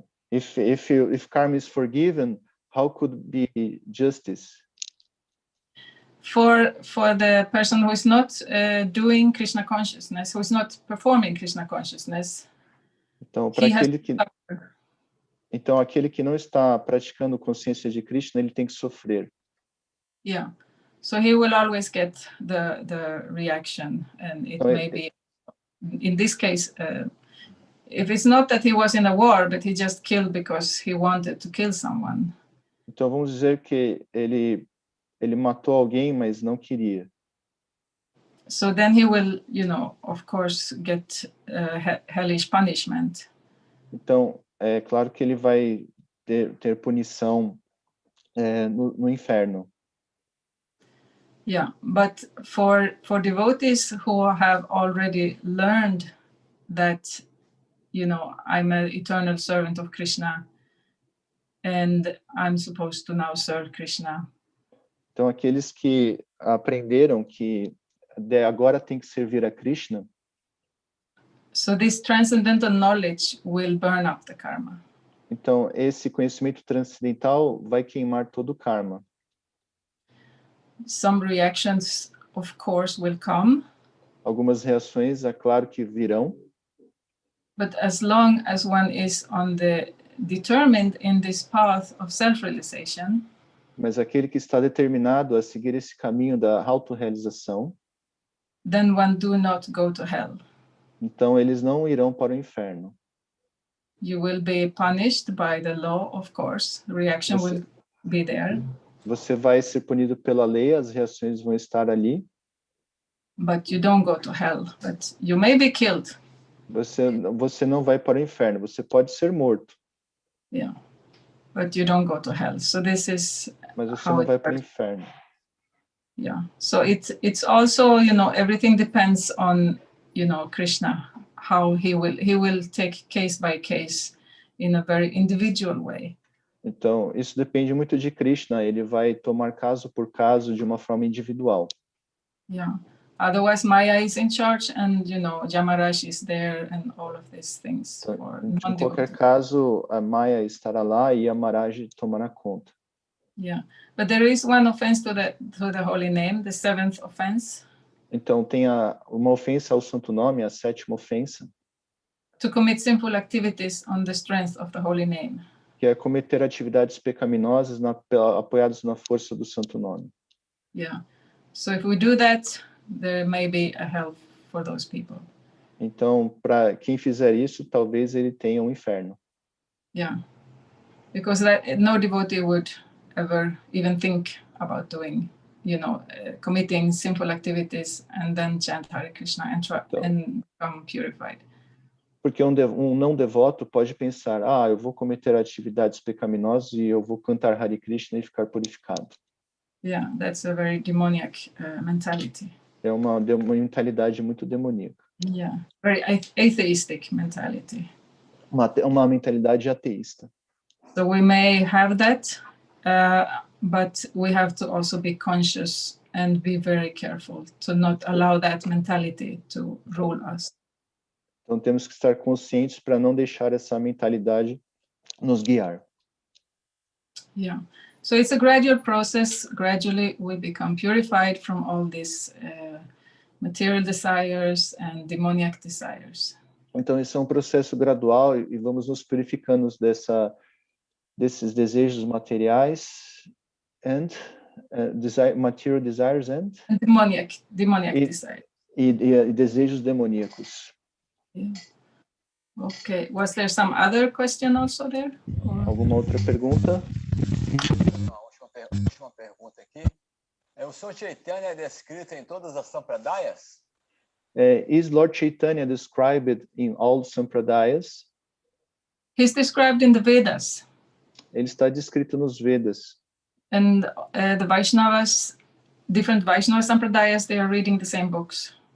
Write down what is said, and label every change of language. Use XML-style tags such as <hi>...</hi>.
<en>If karma is forgiven, how could be justice? For the person who is not doing Krishna consciousness, who is not performing Krishna consciousness,</en> <pt>então, para aquele que não está praticando consciência de Krishna, ele tem que sofrer.</pt> <en>Yeah, so he will always get the reaction, and it may be, in this case, if it's not that he was in a war, but he just killed because he wanted to kill someone.</en> <pt>Então vamos dizer que ele matou alguém, mas não queria.</pt> <en>So then he will, of course, get hellish punishment.</en> <pt>Então é claro que ele vai ter punição no inferno.</pt> <en>Yeah, but for devotees who have already learned that, I'm an eternal servant of Krishna, and I'm supposed to now serve Krishna.</en> <pt>Então aqueles que aprenderam que agora tem que servir a Krishna.</pt> <en>So this transcendental knowledge will burn up the karma.</en> <pt>Então esse conhecimento transcendental vai queimar todo o karma.</pt> <en>Some reactions, of course, will come.</en> <pt>Algumas reações, é claro que virão.</pt> <en>But as long as one is determined in this path of self-realization,</en> <pt>mas aquele que está determinado a seguir esse caminho da autorrealização,</pt> <en>then one do not go to hell.</en> <pt>Então eles não irão para o inferno.</pt> <en>You will be punished by the law, of course. Reaction will be there.</en> <pt>Você vai ser punido pela lei, as reações vão estar ali.</pt> <en>But you don't go to hell, but you may be killed.</en> <pt>Você não vai para o inferno, você pode ser morto.</pt> <en>Yeah. But you don't go to hell. So this is</en> <pt>Mas você não vai para o inferno.</pt> <en>Yeah. So it's also, everything depends on, Krishna, how he will take case by case in a very individual way.</en> <pt>Então, isso depende muito de Krishna, ele vai tomar caso por caso de uma forma individual.</pt> <en>Yeah. Otherwise, Maya is in charge and, Jamaraj is there and all of these things.</en> <pt>Então, em qualquer caso, a Maya estará lá e a Maharaj tomará conta.</pt> <en>Yeah, but there is one offense to the holy name, the seventh offense.</en> <pt>Então, tem uma ofensa ao santo nome, a sétima ofensa.</pt> <en>To commit sinful activities on the strength of the holy name.</en> <pt>Que é cometer atividades pecaminosas apoiadas na força do santo nome.</pt> <en>Yeah, so if we do that, there may be a hell for those people.</en> <pt>Então, para quem fizer isso, talvez ele tenha um inferno.</pt> <en>Yeah, because no devotee would ever even think about doing, committing sinful activities and then chant Hare Krishna and become purified.</en> <pt>Porque um não devoto pode pensar, eu vou cometer atividades pecaminosas e eu vou cantar Hare Krishna e ficar purificado.</pt> <en>Yeah, that's a very demoniac mentality.</en> <pt>É uma mentalidade muito demoníaca.</pt> <en>Yeah, very atheistic mentality.</en> <pt>Uma mentalidade ateísta.</pt> <en>So we may have that, but we have to also be conscious and be very careful to not allow that mentality to rule us.</en> <pt>Então temos que estar conscientes para não deixar essa mentalidade nos guiar.</pt> <en>Yeah. So it's a gradual process. Gradually we become purified from all these material desires and demoniac desires.</en> <pt>Então esse é um processo gradual e vamos nos purificando desses desejos materiais</pt> <en>and material desires and demoniac desires.</en> <pt>E desejos demoníacos.</pt> <en>Yeah. Okay. Was there some other question also there?</en> <pt>Alguma outra pergunta? A última pergunta aqui. O Senhor Chaitanya é descrito em todas as sampradayas?</pt> <en>Is Lord Chaitanya described in all Sampradayas? He's described in the Vedas.</en> <pt>Ele está descrito nos Vedas.</pt> <en>And the Vaishnavas, different Vaishnava Sampradayas, they are reading the same books.</en>